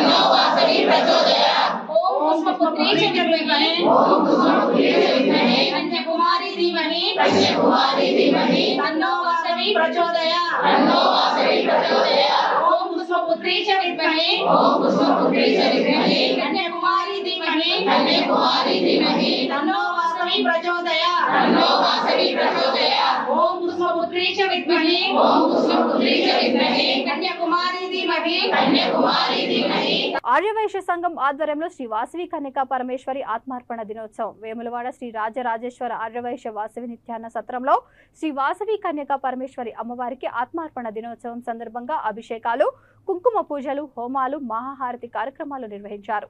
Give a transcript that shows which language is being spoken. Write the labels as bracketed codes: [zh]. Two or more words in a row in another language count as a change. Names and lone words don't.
[sa] ओम कुसुमपुत्रेश विद्महे कन्याकुमारी धीमहि तन्नो वासवी प्रचोदयात् ओम कुसुमपुत्रेश विद्महे कन्याकुमारी धीमहि तन्नो वासवी प्रचोदयात् ओम कुसुमपुत्रेश विद्महे कन्याकुमारी धीमहि [te] ఆర్యవైశ్య సంఘం ఆధ్వర్యంలో శ్రీ వాసవి కన్యకా పరమేశ్వరి ఆత్మార్పణ దినోత్సవం వేములవాడ శ్రీ రాజరాజేశ్వర ఆర్యవైశ్య వాసవి నిత్యాన్న సత్రంలో శ్రీ వాసవి కన్యకా పరమేశ్వరి అమ్మవారికి ఆత్మార్పణ దినోత్సవం సందర్భంగా అభిషేకాలు కుంకుమ పూజలు హోమాలు మహాహారతి కార్యక్రమాలు నిర్వహించారు.